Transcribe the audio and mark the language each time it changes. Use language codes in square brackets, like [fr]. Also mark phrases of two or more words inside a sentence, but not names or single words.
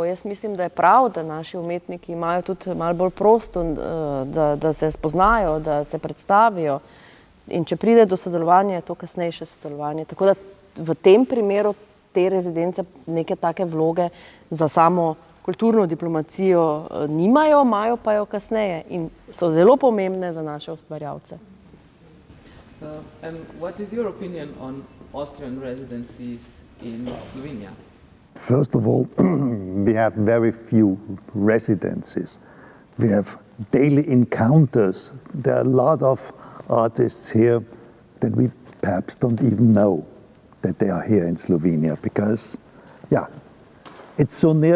[sl] Jaz mislim, da je prav, da naši umetniki imajo tudi malo bolj prosto, da se spoznajo, da se predstavijo. In če pride do sodelovanja, je to kasnejše sodelovanje. Tako da v tem primeru te rezidence neke take vloge za samo kulturno diplomacijo nimajo, imajo pa jo kasneje in so zelo pomembne za naše ustvarjalce. [en] And what is your opinion on Austrian residencies in Slovenia? First of all, we have very few residencies. We have daily encounters. There are a lot of artists here that we perhaps don't even know that they are here in Slovenia because, yeah, it's so near.